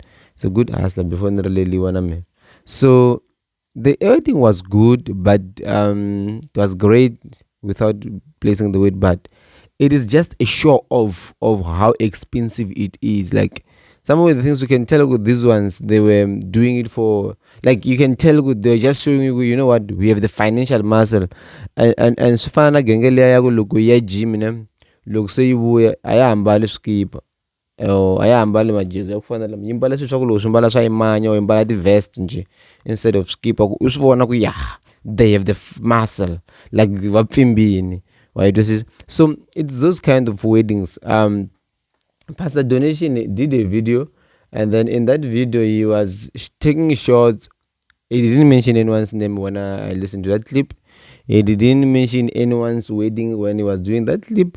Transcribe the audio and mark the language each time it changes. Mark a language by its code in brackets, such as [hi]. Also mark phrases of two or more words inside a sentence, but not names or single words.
[en] It's a good hustler before really. So the editing was good, but it was great without placing the weight, but it is just a show of how expensive it is. Like some of the things you can tell with these ones, they were doing it for Like you can tell they're just showing you, you know what, we have the financial muscle. [ts] And swi na genge liya ya ku loko ya gym ne loko se yi vuya a ya hambali swikipa a ya hambali majezi ya ku fana lama yi mbala swilo swa ku loko swi mbala swa yimanya or yi mbala ti-vest nje [en] instead of [ts] skipa ku u swi vona ku ya [en] they have the muscle like [ts] va pfimbini, [en] right? So it's those kind of weddings. Pastor Donation did a video, and then in that video he was taking shots. He didn't mention anyone's name when I listened to that clip. He didn't mention anyone's wedding when he was doing that clip.